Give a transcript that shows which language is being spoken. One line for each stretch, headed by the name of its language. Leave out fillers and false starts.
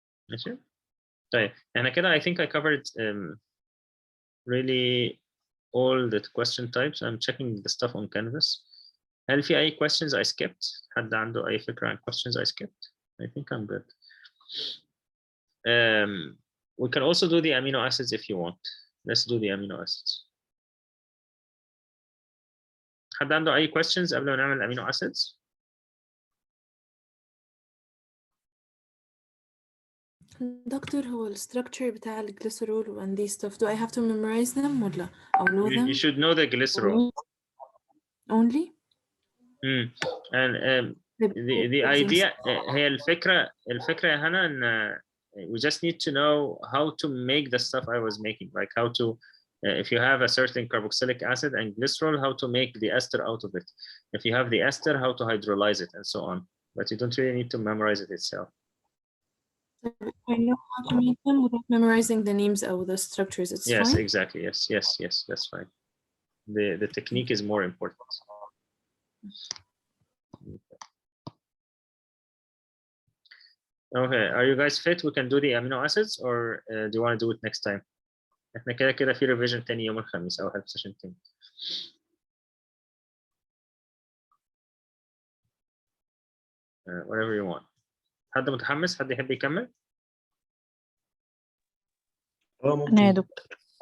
Arabic: ماشي؟ طيب احنا كده
English: I think I covered really all the question types. I'm checking the stuff on Canvas.
Arabic: هل في أي
English: questions I skipped؟
Arabic: حد عنده أي فكرة عن questions I skipped?
English: I think I'm good. We can also do the amino acids if you want. Let's do the amino acids.
Arabic: حد عنده أي questions قبل ما نعمل amino acids؟ دكتور هو الستراكشر بتاع الجليسرول
English: and these stuff do I have to memorize them
Arabic: ولا أو
English: know You them should know the glycerol. only? And the idea
Arabic: هي الفكرة يا هنا
English: إن we just need to know how to make the stuff I was making, like how to if you have a certain carboxylic acid and glycerol, how to make the ester out of it. If you have the ester, how to hydrolyze it, and so on. But you don't really need to memorize it itself. I know how to make them without memorizing the names or the structures. It's Yes, fine. exactly. Yes, that's fine. The technique is more important. Okay, are you guys fit? We can do the amino acids, or do you want to do it next time?
Arabic: احنا كده في revision تاني يوم الخميس أو help session تاني.
English: Whatever you want.
Arabic: حد متحمس؟ حد يحب يكمل؟ أنا يا دكتور.